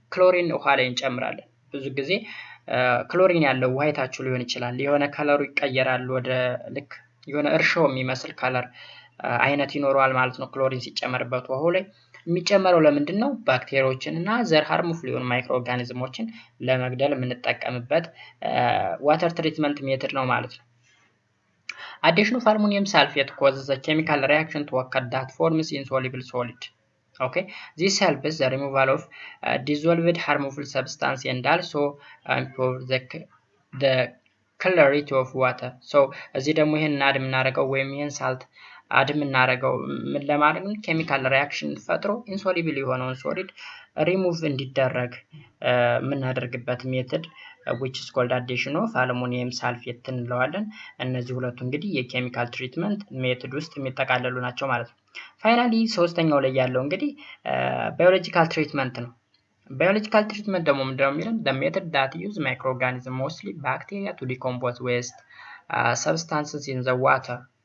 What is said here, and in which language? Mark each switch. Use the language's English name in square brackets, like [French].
[Amharic] ክሎሪን ውሃ ላይ እንጨምራለን። ብዙ ጊዜ ክሎሪን ያለው ውሃ የታችሁ ሊሆን ይችላል። የሆነ ከለሩ ይቀየራል፣ ወደ ልክ የሆነ እርሾ የሚመስል ከለር አይነት ይኖረዋል ማለት ነው። ክሎሪን ሲጨመርበት ውሃው ላይ የሚጨመረው ለምንድን ነው? ባክቴሪያዎችን እና ዘር ሃርምፉል የሆኑ ማይክሮ ኦርጋኒዝሞችን ለመግደል የምንጠቀምበት ዋተር ትሪትመንት ሜተድ ነው ማለት ነው። [English] Addition of aluminum sulfate causes a chemical reaction to occur that forms insoluble solid. Okay, this helps the removal of dissolved harmful substance and also improve the clarity of water. [Amharic] So እዚህ ደግሞ ይሄን አድ የምናደርገው ወይም ይሄን ሳልት አድ የምናደርገው ምን ለማድረግ ነው? ኬሚካል ሪያክሽን ፈጥሮ ኢንሶሉብል የሆነውን ሶሊድ ሪሙቭ እንዲደረግ የምናደርግበት ሜተድ [English] which is called addition of aluminum sulfate [Amharic] እንለዋለን። እነዚህ ሁለቱ እንግዲህ የኬሚካል ትሪትመንት ሜተድ ውስጥ የሚጠቃለሉ ናቸው ማለት ነው። ፋይናሊ ሶስተኛው ላይ ያለው እንግዲህ ባዮሎጂካል ትሪትመንት ነው። ባዮሎጂካል ትሪትመንት ደግሞ ምንድነው የሚለው? [English] the method that use microorganisms mostly bacteria to decompose waste substances in the water.